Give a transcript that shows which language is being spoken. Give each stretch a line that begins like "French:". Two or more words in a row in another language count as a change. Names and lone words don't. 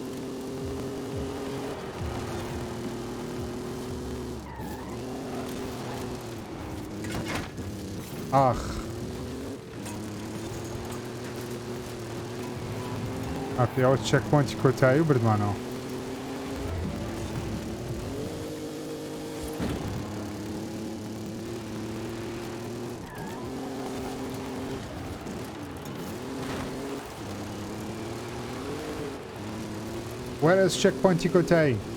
Central Kurdish: ئاخ ئەوە چەک پۆینتی کۆتایی و بردمانەوە
English: Where is checkpoint کۆتایی